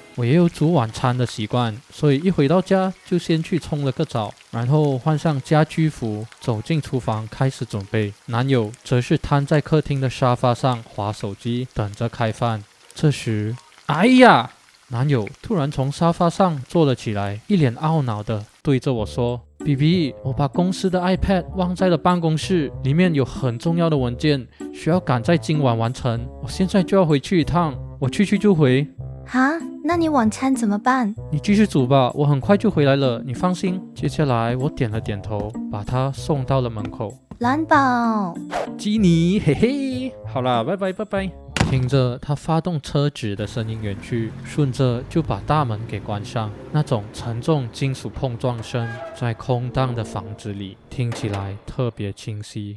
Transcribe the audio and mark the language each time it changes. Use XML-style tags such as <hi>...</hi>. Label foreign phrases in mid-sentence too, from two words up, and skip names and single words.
<zh>我也有煮晚餐的習慣，所以一回到家就先去沖了個澡，然後換上家居服，走進廚房開始準備。男友則是癱在客廳的沙發上滑手機，等着開飯。這時，哎呀！男友突然從沙發上坐了起來，一臉懊惱地對着我說 ：“BB，我把公司的 iPad 忘在了辦公室，裡面有很重要的文件，需要趕在今晚完成。我現在就要回去一趟，我去就回。” 哈，那你晚餐怎麼辦？你繼續煮吧，我很快就回來了，你放心。接下來我點了點頭，把他送到了門口。藍寶，基尼，嘿嘿，好啦，拜拜拜拜。聽着他發動車子的聲音遠去，順着就把大門給關上。那種沉重金屬碰撞聲在空蕩的房子裡聽起來特別清晰。</zh>